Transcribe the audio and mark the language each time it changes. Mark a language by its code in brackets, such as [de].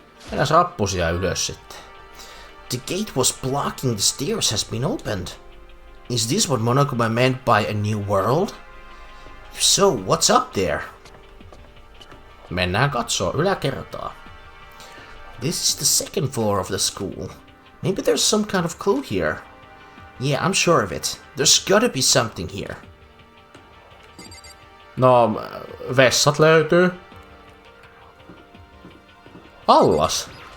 [fi] Mennään rappusia ylös sitten. [en] The gate was blocking the stairs has been opened. Is this what Monokuma meant by a new world? If so, what's up there? [fi] Mennään katsoo yläkertaa. [en] This is the second floor of the school. Maybe there's some kind of clue here. Yeah, I'm sure of it. There's gotta be something here. [fi] No, vessat löytyy. Allas.